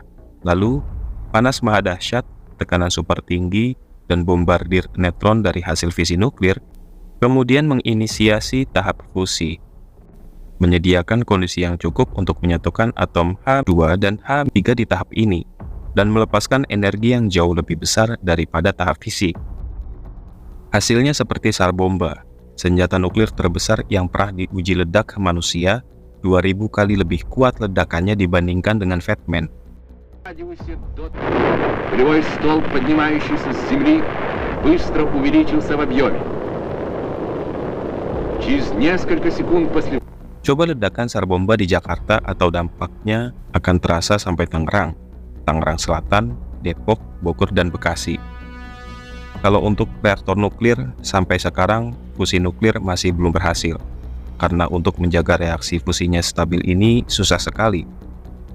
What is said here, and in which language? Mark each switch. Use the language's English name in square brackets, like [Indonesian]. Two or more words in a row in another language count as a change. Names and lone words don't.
[Indonesian] Lalu, panas maha dahsyat, tekanan super tinggi, dan bombardir neutron dari hasil fisi nuklir, kemudian menginisiasi tahap fusi, menyediakan kondisi yang cukup untuk menyatukan atom H2 dan H3 di tahap ini, dan melepaskan energi yang jauh lebih besar daripada tahap fisi. Hasilnya seperti sar bomba, senjata nuklir terbesar yang pernah diuji ledak ke manusia, 2000 kali lebih kuat ledakannya dibandingkan dengan Fat Man. [Russian] Полевой столб, поднимающийся с земли, быстро увеличился в объеме. Через несколько секунд после... [Indonesian] Coba ledakan sar bomba di Jakarta atau dampaknya akan terasa sampai Tangerang, Tangerang Selatan, Depok, Bogor, dan Bekasi. Kalau untuk reaktor nuklir, sampai sekarang fusi nuklir masih belum berhasil, karena untuk menjaga reaksi fusinya stabil ini susah sekali.